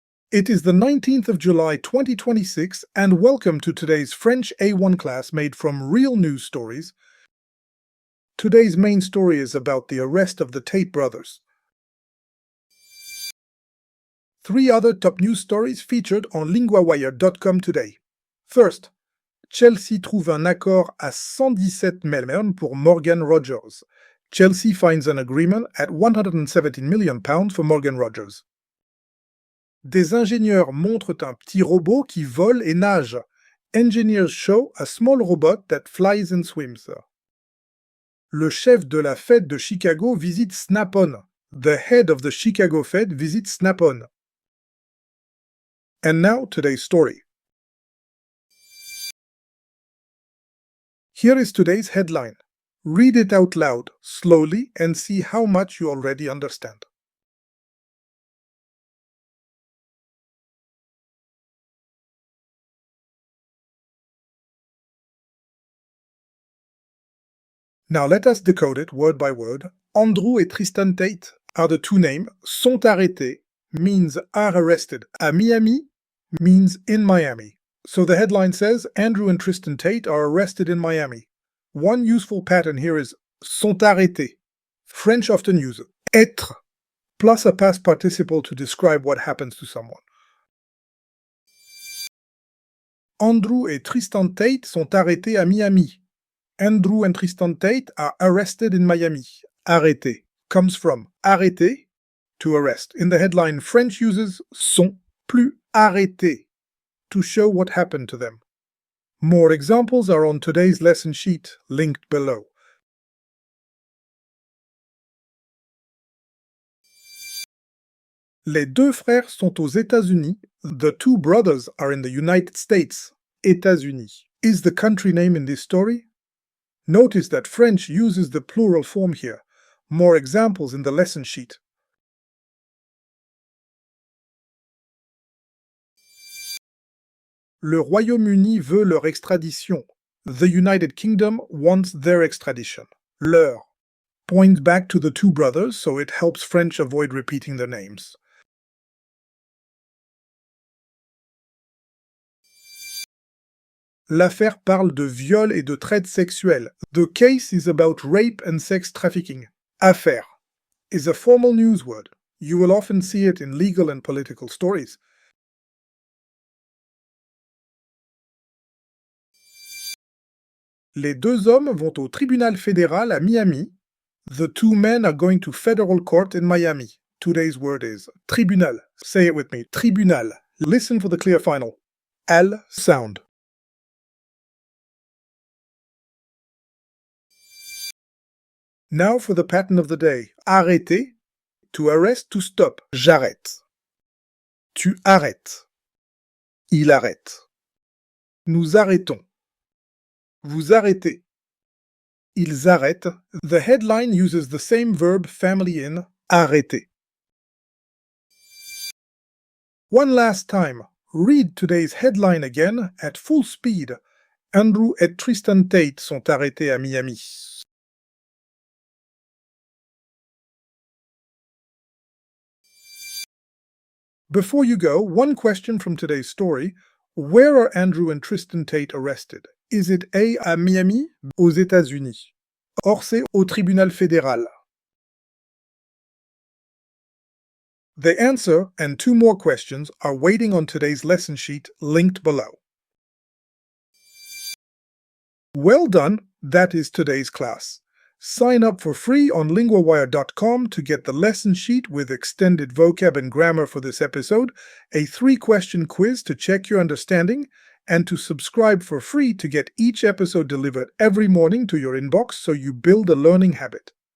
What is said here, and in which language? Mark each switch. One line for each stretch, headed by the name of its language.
English: It is the 19th of July 2026, and welcome to today's French A1 class made from real news stories. Today's main story is about the arrest of the Tate brothers. 3 other top news stories featured on LinguaWire.com today.
French: First, Chelsea trouve un accord à 117 millions pour Morgan Rogers.
English: Chelsea finds an agreement at £117 million for Morgan Rogers.
French: Des ingénieurs montrent un petit robot qui vole et nage.
English: Engineers show a small robot that flies and swims.
French: Le chef de la Fed de Chicago visite Snap-on.
English: The head of the Chicago Fed visits Snap-on. And now today's story. Here is today's headline. Read it out loud, slowly, and see how much you already understand. Now let us decode it word by word. Andrew et Tristan Tate are the two names. Sont arrêtés means are arrested. À Miami means in Miami. So the headline says, Andrew and Tristan Tate are arrested in Miami. One useful pattern here is sont arrêtés. French often use être plus a past participle to describe what happens to someone.
French: Andrew et Tristan Tate sont arrêtés à Miami.
English: Andrew and Tristan Tate are arrested in Miami. Arrêter comes from arrêter, to arrest. In the headline, French uses sont plus arrêtés to show what happened to them. More examples are on today's lesson sheet, linked below.
French: Les deux frères sont aux États-Unis.
English: The two brothers are in the United States. États-Unis is the country name in this story. Notice that French uses the plural form here. More examples in the lesson sheet.
French: Le Royaume-Uni veut leur extradition.
English: The United Kingdom wants their extradition. Leur points back to the two brothers, so it helps French avoid repeating their names.
French: L'affaire parle de viol et de traite sexuelle.
English: The case is about rape and sex trafficking. Affaire is a formal news word. You will often see it in legal and political stories.
French: Les deux hommes vont au tribunal fédéral à Miami.
English: The two men are going to federal court in Miami. Today's word is tribunal. Say it with me. Tribunal. Listen for the clear final. L sound. Now for the pattern of the day.
French: Arrêter,
English: to arrest, to stop.
French: J'arrête. Tu arrêtes. Il arrête. Nous arrêtons. Vous arrêtez. Ils arrêtent.
English: The headline uses the same verb family in arrêter. One last time, read today's headline again at full speed.
French: Andrew et Tristan Tate sont arrêtés à Miami.
English: Before you go, one question from today's story. Where are Andrew and Tristan Tate arrested? Is it A
French: à Miami, aux États-Unis? Or c'est au tribunal fédéral.
English: The answer and 2 more questions are waiting on today's lesson sheet linked below. Well done, that is today's class. Sign up for free on LinguaWire.com to get the lesson sheet with extended vocab and grammar for this episode, a 3-question quiz to check your understanding, and to subscribe for free to get each episode delivered every morning to your inbox so you build a learning habit.